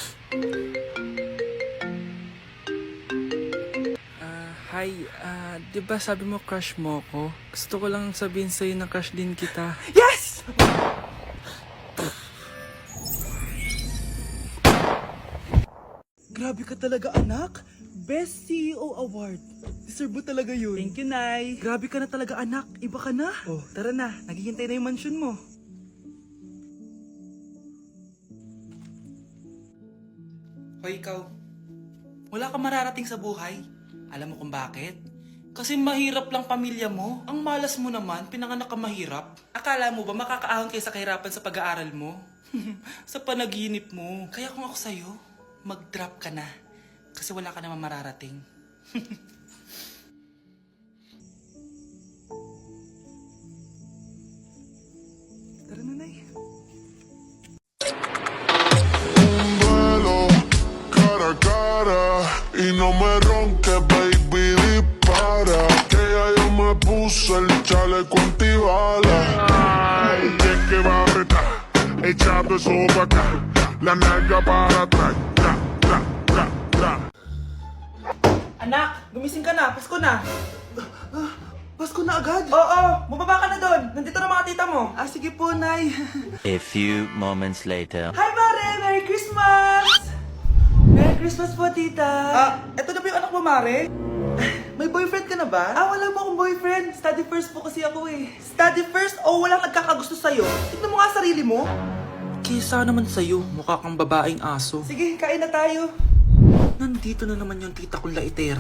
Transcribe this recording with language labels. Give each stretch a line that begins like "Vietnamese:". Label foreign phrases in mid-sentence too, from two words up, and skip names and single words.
Filipino: Hi, di ba sabi mo crush mo ko? Gusto ko lang sabihin sa'yo na crush din kita. Yes! Grabe ka talaga, anak. Best CEO Award. Deserve mo talaga yun.
English: Thank you,
Filipino: Nay. Grabe ka na talaga, anak. Iba ka na. Oh, tara na. Naghihintay na yung mansion mo. Hoy, ikaw. Wala ka mararating sa buhay. Alam mo kung bakit? Kasi mahirap lang pamilya mo. Ang malas mo naman, pinanganak ka mahirap. Akala mo ba makakaahon kayo sa kahirapan sa pag-aaral mo? Sa panaginip mo. Kaya kung ako sa'yo, mag-drop ka na. Kasi wala ka naman mararating. Tara na, Nay.
Spanish: Duelo cara a cara y no me ronques, baby, dispara. Que ya yo me puse el chaleco antibalas. Ay, es que va a apretar, echando eso pa' acá, la nalga para atrás, tra, tra, tra, tra.
Filipino: Anak, gumising ka na. Pasko na. Pasko na agad? Oo, bumaba ka na doon. Nandito na mga tita mo. Ah, sige po, Nay.
English: A few moments later. Hi, Mare! Merry Christmas! Merry Christmas
Filipino: po, tita. Eto na ba yung anak mo, Mare? May boyfriend ka na ba? Wala mo akong boyfriend.
English: Study first
Filipino: po kasi ako eh.
English: Study first
Filipino: o walang nagkakagusto sa'yo? Tignan mo nga sarili mo. Kesa naman sa'yo, mukha kang babaeng aso. Sige, kain na tayo. Nandito na naman yung tita kong laitera.